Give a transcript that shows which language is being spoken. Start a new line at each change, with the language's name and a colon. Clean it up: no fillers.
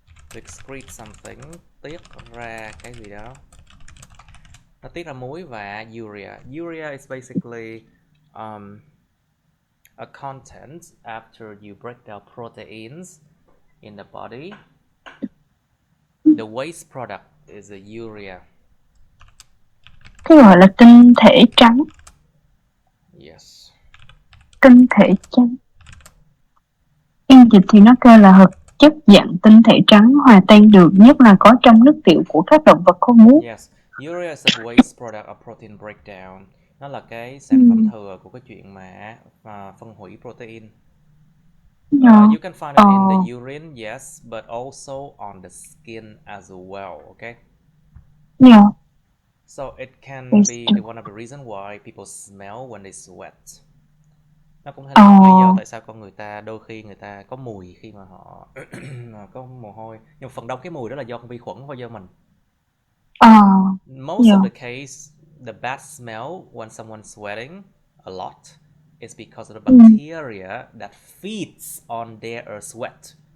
English: To excrete something,
Vietnamese: tiết ra cái gì đó. Nó tiết ra muối và urea.
English: Urea is basically a content after you break down proteins in the body. The waste product is a urea.
Vietnamese: Cái gọi là tinh thể trắng.
English: Yes.
Vietnamese: Tinh thể trắng. Yên dịch thì nó kêu là hợp chất dạng tinh thể trắng hòa tan được, nhất là có trong nước tiểu của các động vật có muối.
English: Yes, urea is a waste product of protein breakdown.
Vietnamese: Nó là cái sản phẩm thừa của cái chuyện mà phân hủy protein.
English: You can find it in the urine, yes, but also on the skin as well, okay? Yeah. So it can be one of the reasons why people smell when they sweat.
Vietnamese: Nó cũng là lý do tại sao con người ta đôi khi người ta có mùi khi mà họ có mồ hôi. Nhưng phần đông cái mùi đó là do con vi khuẩn hoặc do mình.
English: Most of the case, the bad smell when someone's sweating a lot is because of the bacteria that feeds on their sweat.